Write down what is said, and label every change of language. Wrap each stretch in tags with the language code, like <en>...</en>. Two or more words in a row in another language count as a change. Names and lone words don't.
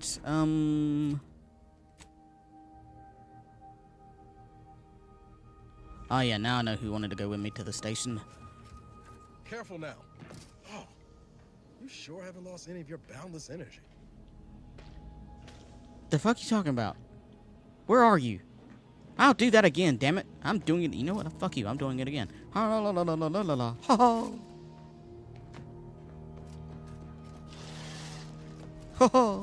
<en>Oh yeah, now I know who wanted to go with me to the station. Careful now. Oh, you sure haven't lost any of your boundless energy. The fuck you talking about? Where are you? I'll do that again, damn it. I'm doing it. You know what? Fuck you. I'm doing it again. Ha la la la la la la la. Ha ha. Ha ha.</en>